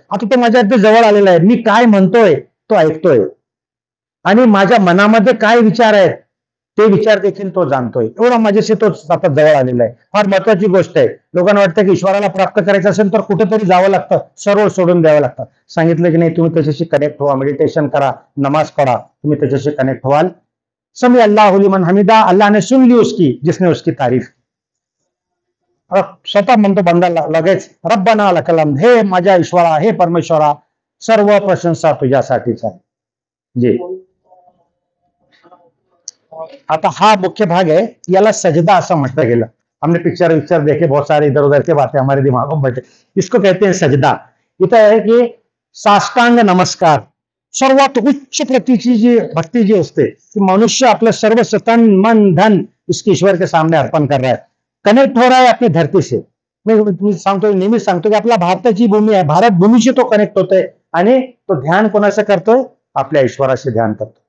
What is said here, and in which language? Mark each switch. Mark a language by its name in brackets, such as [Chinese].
[Marathi] आता तो माझ्या अगदी जवळ आलेला आहे. मी काय म्हणतोय तो ऐकतोय आणि माझ्या मनामध्ये काय विचार आहेत ते विचार देखील तो जाणतोय. एवढा माझ्याशी तो आता जवळ आलेला आहे. फार महत्वाची गोष्ट आहे. लोकांना वाटतं की ईश्वराला प्राप्त करायचं असेल तर कुठेतरी जावं लागतं, सर्व सोडून द्यावं लागतं. सांगितलं की नाही, तुम्ही त्याच्याशी कनेक्ट व्हा, मेडिटेशन करा, नमाज पढ़ा, तुम्ही त्याच्याशी कनेक्ट व्हाल. [Arabic] समी अल्लाहु लिमन हमीदा. [Hindi] अल्लाह ने सुन ली उसकी जिसने उसकी तारीफ की. [Marathi] स्वतः म्हणतो बंदा लगेच [Arabic] रब्बना लकल हम्द. [Marathi] हे माझ्या ईश्वरा, हे परमेश्वरा, सर्व प्रशंसा तुझ्यासाठीच आहे. जी आता हा मुख्य भाग आहे, याला सजदा असं म्हटलं गेलं. [Hindi] हमने पिक्चर देखे बहुत सारे, इधर उधर के बातें हमारे दिमागों में बैठे. इसको कहते हैं सजदा. [Marathi] इथं आहे की साष्टांग नमस्कार. सर्वात उच्च प्रतीची जी भक्ती जी असते ती मनुष्य आपलं सर्व तन मन धन [Hindi] इसके ईश्वर के सामने अर्पण कर रहा है, कनेक्ट हो रहा है अपनी धरती से. [Marathi] मी सांगतो, नेहमीच सांगतो की आपला भारताची भूमी आहे, भारत भूमीशी तो कनेक्ट होतोय आणि तो ध्यान कोणाचं करतोय, आपल्या ईश्वराशी ध्यान करतो.